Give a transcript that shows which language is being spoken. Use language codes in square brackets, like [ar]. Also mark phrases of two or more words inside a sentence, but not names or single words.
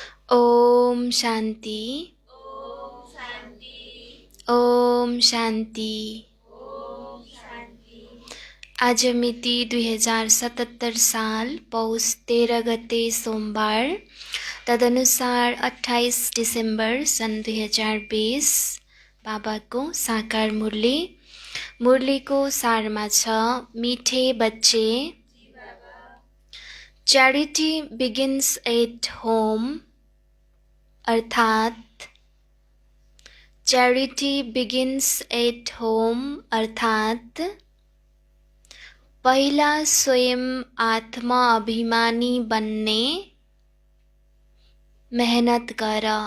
[ne] ओम शान्ति। ओम शान्ति। ओम शान्ति। ओम शान्ति। आज मिति 2077 साल पौष 13 गते सोमबार, तदनुसार 28 डिसेम्बर सन् 2020 बाबाको साकार मुरली। मुरलीको सारमा छ, [hi] मिठे बच्चे, [en] charity begins at home, [ne] अर्थात [en] charity begins at home [ne] अर्थात पहिला स्वयं आत्मा अभिमानी बन्ने मेहनत गर।